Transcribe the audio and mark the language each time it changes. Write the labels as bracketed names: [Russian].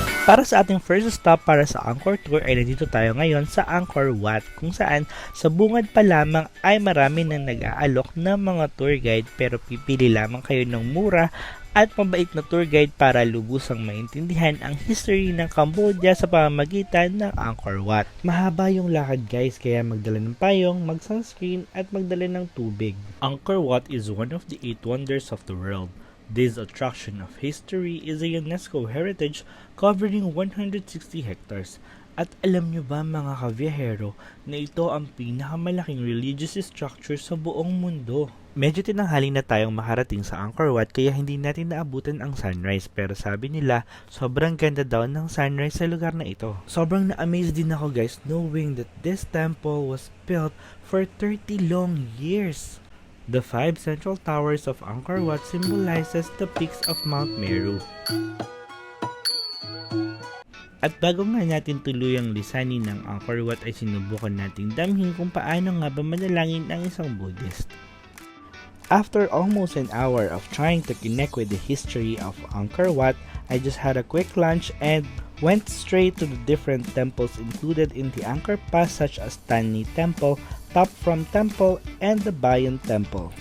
[Filipino] Para sa ating first stop para sa Angkor Tour ay nandito tayo ngayon sa Angkor Wat, kung saan sa bungad pa lamang ay marami nang nag-aalok ng mga tour guide, pero pipili lamang kayo ng mura at mabait na tour guide para lubusang maintindihan ang history ng Cambodia sa pamamagitan ng Angkor Wat. Mahaba yung lakad guys, kaya magdala ng payong, mag-sunscreen at magdala ng tubig. [English] Angkor Wat is one of the 8 wonders of the world. This attraction of history is a UNESCO heritage covering 160 hectares. [Filipino] At alam nyo ba mga kabiyahero na ito ang pinakamalaking religious structure sa buong mundo? Medyo tinanghali na tayong makarating sa Angkor Wat kaya hindi natin naabutan ang sunrise, pero sabi nila sobrang ganda daw ng sunrise sa lugar na ito. Sobrang na-amaze din ako [English] guys knowing that this temple was built for 30 long years. The 5 central towers of Angkor Wat symbolizes the peaks of Mount Meru. [Filipino] At bago nga natin tuluyang lisanin ng Angkor Wat ay sinubukan nating damhin kung paano nga ba manalangin ang isang Buddhist. [English] After almost an hour of trying to connect with the history of Angkor Wat, I just had a quick lunch and went straight to the different temples included in the Angkor Pass, such as Tan Ni Temple, Top From Temple, and the Bayon Temple.